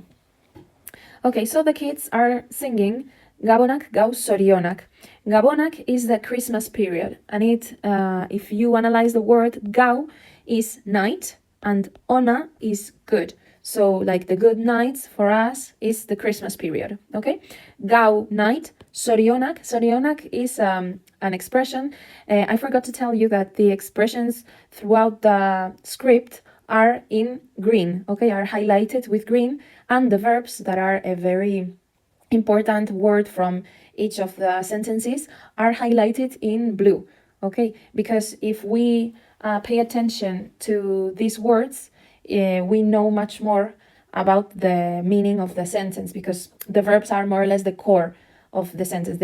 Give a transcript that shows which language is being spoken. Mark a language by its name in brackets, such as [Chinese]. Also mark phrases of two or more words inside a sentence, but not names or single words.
[English] Okay, so the kids are singing Gabonak Gau Sorionak. Gabonak is the Christmas period, and if you analyze the word Gau, is night, and Ona is good. So, like the good nights for us is the Christmas period. Okay, Gau night, Sorionak. Sorionak is an expression. I forgot to tell you that the expressions throughout the script are in green, okay, are highlighted with green, and the verbs that are a very important word from each of the sentences are highlighted in blue, okay, because if we pay attention to these words, we know much more about the meaning of the sentence, because the verbs are more or less the core of the sentence.